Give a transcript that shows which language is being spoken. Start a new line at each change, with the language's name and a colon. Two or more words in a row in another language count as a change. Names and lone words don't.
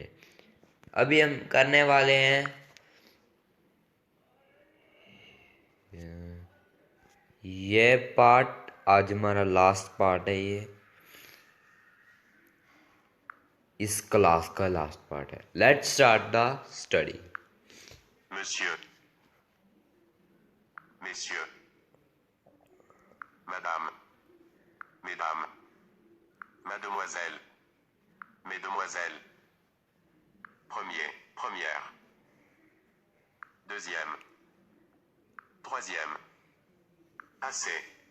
Hindi: अभी हम करने वाले हैं ये पार्ट। आज हमारा
English: last part
Hindi: है। ये इस क्लास का
English: last part
Hindi: है।
English: Let's start the study.
French: Monsieur, messieurs, madame, mesdames, mademoiselle, mesdemoiselles, premier, première, deuxième, troisième, assez,